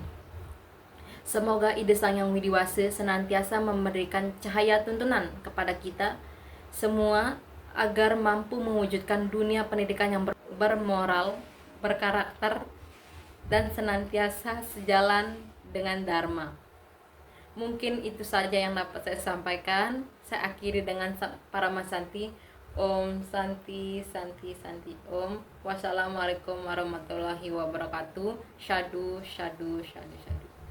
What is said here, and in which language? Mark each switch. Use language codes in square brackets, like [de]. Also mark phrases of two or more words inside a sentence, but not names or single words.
[id] Semoga ide Sang Yang Widiwasa senantiasa memberikan cahaya tuntunan kepada kita semua agar mampu mewujudkan dunia pendidikan yang bermoral, berkarakter, dan senantiasa sejalan dengan Dharma. Mungkin itu saja yang dapat saya sampaikan. [sa] Saya akhiri dengan Paramasanti. ॐ शान्ति शान्ति शान्ति ॐ. [ar] والسلام عليكم ورحمة الله وبركاته. [pi] Syadu Syadu Syadu Syadu.